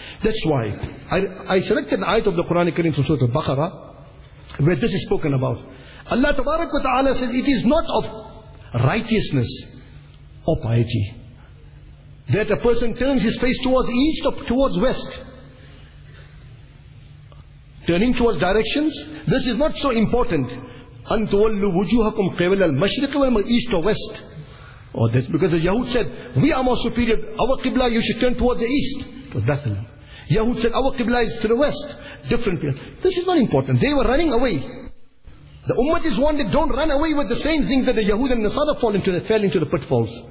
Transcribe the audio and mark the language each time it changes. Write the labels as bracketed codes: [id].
[en] That's why I selected an ayat of the Quran Karim from Surah Al-Baqarah, where this is spoken about. Allah Tabarak wa Ta'ala says, it is not of righteousness or piety that a person turns his face towards east or towards west. Turning towards directions, this is not so important. [ar] أَنْتُوَلُّ وُجُوهَكُمْ قِبَلَ الْمَشْرِقِ وَالْمَغْرِبِ [en] east or west. Or that's because the Yahud said, we are more superior, our Qibla you should turn towards the east. To Bethel. Yahud said, our Qibla is to the west. Different people. This is not important. They were running away. The Ummah is warned that don't run away with the same thing that the Yahud and Nasara fell into the pitfalls.